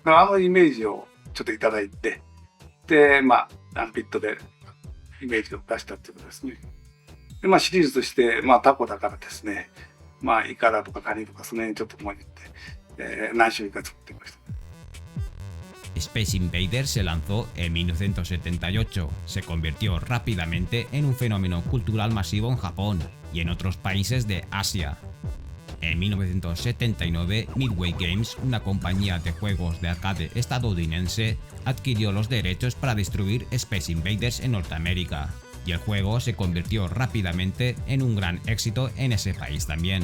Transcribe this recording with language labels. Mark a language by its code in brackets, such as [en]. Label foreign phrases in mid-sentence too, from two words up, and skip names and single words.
[ja] だからイメージをちょっといただいて、で、アンピットでイメージを出したっていうことですね。で、シリーズとして、タコだからですね、イカだとかカニとかその辺ちょっと思いって、何種類か作ってみました。 [es] Space Invaders se lanzó en 1978, se convirtió rápidamente en un fenómeno cultural masivo en Japón y en otros países de Asia. En 1979, Midway Games, una compañía de juegos de arcade estadounidense, adquirió los derechos para distribuir Space Invaders en Norteamérica, y el juego se convirtió rápidamente en un gran éxito en ese país también.